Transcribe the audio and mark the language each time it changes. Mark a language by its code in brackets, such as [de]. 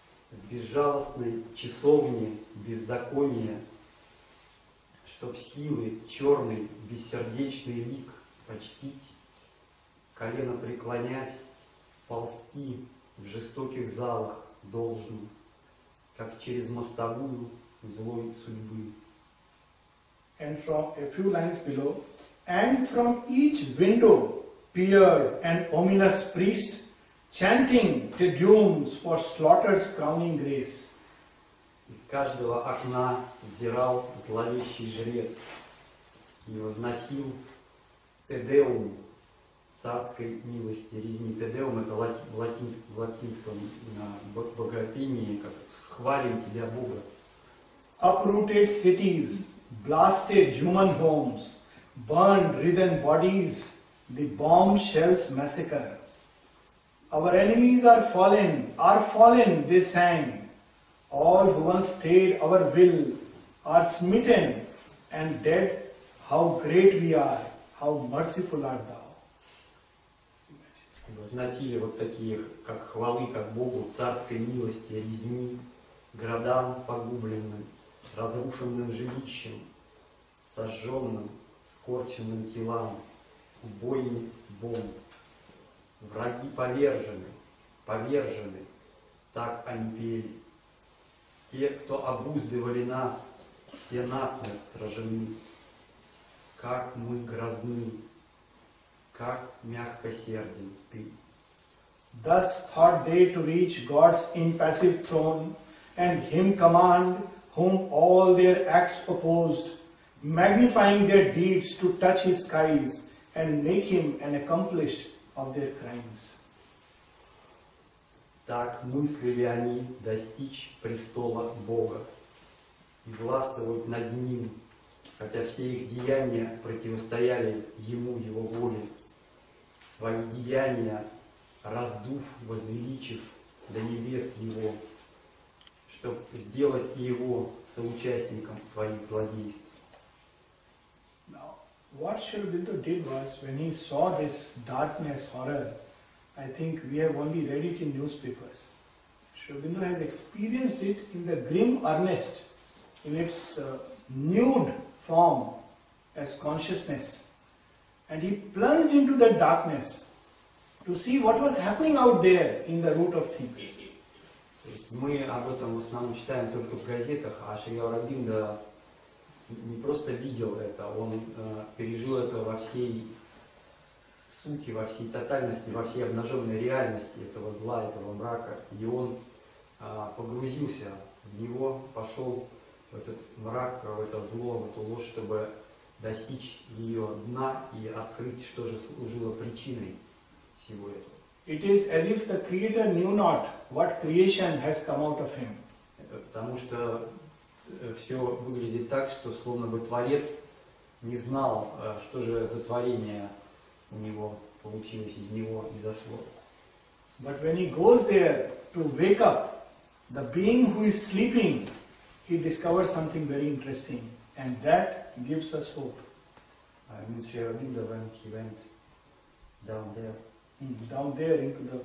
[ru] В безжалостной часовне беззакония, чтоб силы черный бессердечный лик почтить, колено преклонясь, ползти в жестоких залах должен, как через мостовую злой судьбы. [en] And from a few lines below, and from each window peered an ominous priest, chanting Te Deums for slaughter's crowning grace. [ru] Из каждого окна взирал зловещий жрец и возносил Тедеум царской милости резни. Тедеум — это в латинском богопении, как «хвалим тебя, Бога». [en] Uprooted cities, blasted human homes, burned writhen bodies, the bomb shells massacre. Our enemies are fallen, they sang. All who once stayed our will are smitten and dead. How great we are, how merciful art thou. [ru] Возносили вот такие, как хвалы, как Богу, царской милости, резни, городам погубленным, разрушенным жилищем, сожженным, скорченным телам, бойни бомб. Враги повержены, так они пели. Те, кто обуздывали нас, все насмерть сражены. Как мы грозны, как мягкосерден ты. [en] Thus thought they to reach God's impassive throne and Him command whom all their acts opposed, magnifying their deeds to touch His skies and make Him an accomplice of their crimes. [ru] Так мыслили они достичь престола Бога и властвовать над Ним, хотя все их деяния противостояли Ему, Его воле. Свои деяния раздув, возвеличив до небес Его, чтобы сделать Его соучастником своих злодейств. [en] Now, what Shri Aurobindo did was, when he saw this darkness, horror, I think we have only read it in newspapers. Shri Aurobindo has experienced it in the grim earnest, in its nude form as consciousness. And he plunged into that darkness to see what was happening out there in the root of things. [ru] Мы об этом в основном читаем только в газетах, а Шри Ауробиндо не просто видел это, он пережил это во всей сути, во всей тотальности, во всей обнаженной реальности этого зла, этого мрака. И он погрузился в него, пошел в этот мрак, в это зло, в эту ложь, чтобы достичь ее дна и открыть, что же служило причиной всего этого. [en] It is as if the Creator knew not what creation has come out of him. [ru] Потому что все выглядит так, что словно бы Творец не знал, что же за творение у него получилось, из него изошло. [en] But when he goes there to wake up the being who is sleeping, he discovers something very interesting, and that gives us hope. Шри Ауробиндо, when he went down there, Down there into the,